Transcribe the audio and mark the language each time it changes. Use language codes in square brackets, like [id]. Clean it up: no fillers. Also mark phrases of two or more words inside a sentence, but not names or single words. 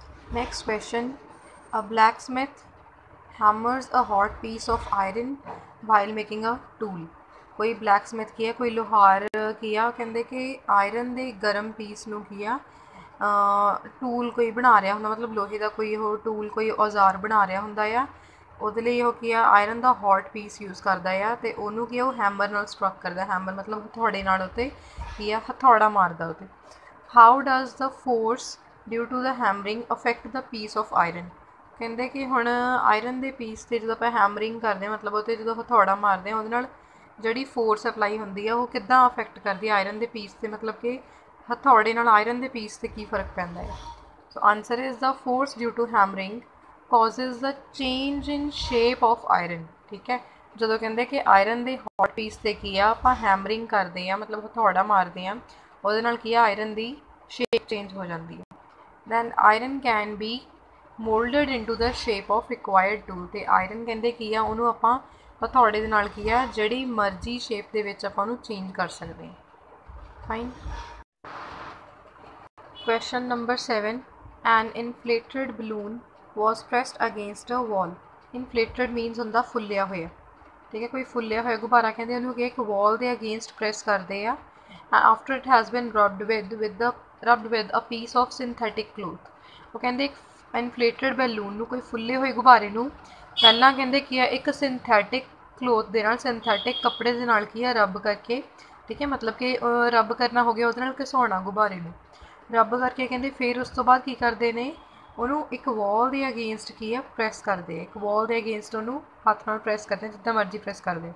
[en] Next question. A blacksmith hammers a hot piece of iron while making a tool. [pa] ਕੋਈ blacksmith ਕਿਆ, ਕੋਈ ਲੋਹਾਰ ਕਿਆ, ਕਹਿੰਦੇ ਕਿ ਆਇਰਨ ਦੇ ਗਰਮ ਪੀਸ ਨੂੰ ਕਿਆ ਟੂਲ ਕੋਈ ਬਣਾ ਰਿਹਾ ਹੋਂਦਾ, ਮਤਲਬ ਲੋਹੇ ਕਾ ਕੋਈ ਵੋ ਟੂਲ ਕੋਈ ਔਜ਼ਾਰ ਬਣਾ ਰਿਹਾ ਹੋਂਦਾ ਆ, ਉਹਦੇ ਲਈ ਉਹ ਕੀ ਆ ਆਇਰਨ ਦਾ [en] hot piece [pa] ਯੂਜ਼ ਕਰਦਾ ਆ ਅਤੇ ਉਹਨੂੰ ਕੀ ਆ ਉਹ ਹੈਮਰ ਨਾਲ ਸਟਰਕ ਕਰਦਾ, ਹੈਮਰ ਮਤਲਬ ਹਥੌੜੇ ਨਾਲ ਉੱਤੇ ਕੀ ਆ ਹਥੌੜਾ ਮਾਰਦਾ ਉੱਤੇ। [en] How does the force due to the hammering affect the piece of iron. [pa] ਕਹਿੰਦੇ ਕਿ ਹੁਣ ਆਇਰਨ ਦੇ ਪੀਸ 'ਤੇ ਜਦੋਂ ਆਪਾਂ ਹੈਮਰਿੰਗ ਕਰਦੇ ਹਾਂ, ਮਤਲਬ ਉਹ 'ਤੇ ਜਦੋਂ ਹਥੌੜਾ ਮਾਰਦੇ ਹਾਂ ਉਹਦੇ ਨਾਲ ਜਿਹੜੀ [en] force apply [pa] ਹੁੰਦੀ ਆ ਉਹ ਕਿੱਦਾਂ ਅਫੈਕਟ ਕਰਦੀ ਹੈ ਆਇਰਨ ਦੇ ਪੀਸ 'ਤੇ, ਮਤਲਬ ਕਿ ਹਥੌੜੇ ਨਾਲ ਆਇਰਨ ਦੇ ਪੀਸ 'ਤੇ ਕੀ ਫ਼ਰਕ ਪੈਂਦਾ ਹੈ। [en] So answer is the force due to hammering causes the change in shape of iron। [pa] ਠੀਕ ਹੈ, ਜਦੋਂ ਕਹਿੰਦੇ ਕਿ ਆਇਰਨ ਦੇ [en] hot piece [pa] 'ਤੇ ਕੀ ਆ ਆਪਾਂ ਹੈਮਰਿੰਗ ਕਰਦੇ ਹਾਂ, ਮਤਲਬ ਹਥੌੜਾ ਮਾਰਦੇ ਹਾਂ, ਉਹਦੇ ਨਾਲ ਕੀ ਆ ਆਇਰਨ ਦੀ [en] shape change [pa] ਹੋ ਜਾਂਦੀ ਹੈ। [en] Then iron can be moulded into the shape of required to. [pa] ਅਤੇ ਆਇਰਨ ਕਹਿੰਦੇ ਕੀ ਆ ਉਹਨੂੰ ਆਪਾਂ ਹਥੌੜੇ ਦੇ ਨਾਲ ਕੀ ਆ ਜਿਹੜੀ ਮਰਜ਼ੀ ਸ਼ੇਪ ਦੇ ਵਿੱਚ ਆਪਾਂ ਉਹਨੂੰ ਚੇਂਜ ਕਰ ਸਕਦੇ ਹਾਂ। [en] Fine. Question number 7. an inflated balloon was pressed against a wall। inflated means [pa] ਹੁੰਦਾ ਫੁੱਲਿਆ ਹੋਇਆ, ਠੀਕ ਹੈ, ਕੋਈ ਫੁੱਲਿਆ ਹੋਇਆ ਗੁਬਾਰਾ ਕਹਿੰਦੇ ਉਹਨੂੰ ਕਿ ਇੱਕ wall ਦੇ [en] against press [pa] ਕਰਦੇ ਆ। [en] after it has been rubbed with a piece of synthetic cloth। [pa] ਉਹ ਕਹਿੰਦੇ ਇੱਕ [en] inflated balloon [pa] ਨੂੰ, ਕੋਈ ਫੁੱਲੇ ਹੋਏ ਗੁਬਾਰੇ ਨੂੰ ਪਹਿਲਾਂ ਕਹਿੰਦੇ ਕੀ ਆ ਇੱਕ [en] synthetic cloth [pa] ਦੇ ਨਾਲ, ਸਿੰਥੈਟਿਕ ਕੱਪੜੇ ਦੇ ਨਾਲ ਕੀ ਆ ਰੱਬ ਕਰਕੇ, ਠੀਕ ਹੈ, ਮਤਲਬ ਕਿ ਰੱਬ ਕਰਨਾ ਹੋ ਗਿਆ, ਉਹਦੇ ਨਾਲ ਘਿਸਾਉਣਾ ਗੁਬਾਰੇ ਨੂੰ ਰੱਬ ਕਰਕੇ ਕਹਿੰਦੇ। ਫਿਰ ਉਸ ਤੋਂ ਬਾਅਦ ਕੀ ਕਰਦੇ ਨੇ ਉਹਨੂੰ ਇੱਕ ਵਾਲ ਦੇ ਅਗੇਂਸਟ ਕੀ ਆ ਪ੍ਰੈਸ ਕਰਦੇ ਆ, ਇੱਕ ਵਾਲ ਦੇ ਅਗੇਂਸਟ ਉਹਨੂੰ ਹੱਥ ਨਾਲ ਪ੍ਰੈਸ ਕਰਦੇ ਜਿੱਦਾਂ ਮਰਜ਼ੀ ਪ੍ਰੈਸ ਕਰਦੇ।